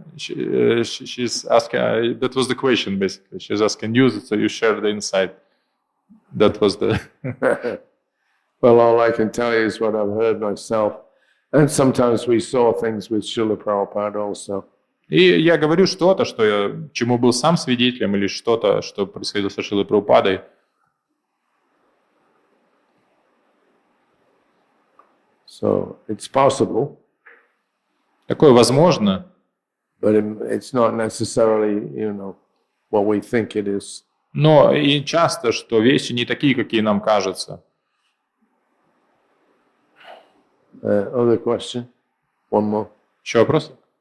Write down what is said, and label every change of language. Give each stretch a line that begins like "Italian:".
English: She's asking, that was the question basically. She's asking you, so you share the insight. That was the... Well, all I can tell you is what I've heard myself. And sometimes we saw things with Srila Prabhupada also.
Russian: И я говорю что-то, что я, чему был сам свидетелем, или что-то, что происходило со Шрилой Прабхупадой.
English: So it's possible.
Russian: Такое возможно,
English: But it's not necessarily, what we think it is.
Russian: но и часто, что вещи не такие, какие нам кажутся.
English: Other question? One more.
Russian: Еще вопрос?